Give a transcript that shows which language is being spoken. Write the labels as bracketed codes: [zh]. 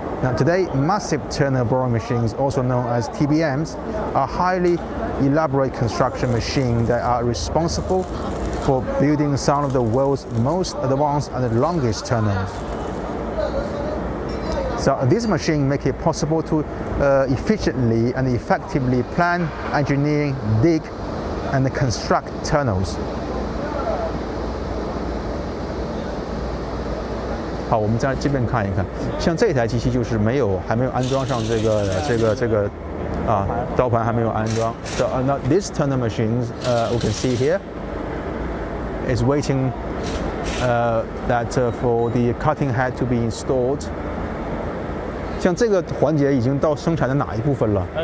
[en] Now today, massive tunnel boring machines, also known as TBMs, are highly elaborate construction machines that are responsible for building some of the world's most advanced and longest tunnels. So this machine makes it possible to efficiently and effectively plan, engineer, dig, and construct tunnels. [zh] 好，我们在这边看一看，像这台机器就是还没有安装上这个刀盘还没有安装。 [en] So now this tunnel machines we can see here is waiting for the cutting head to be installed. [zh] 像这个环节已经到生产的哪一部分了？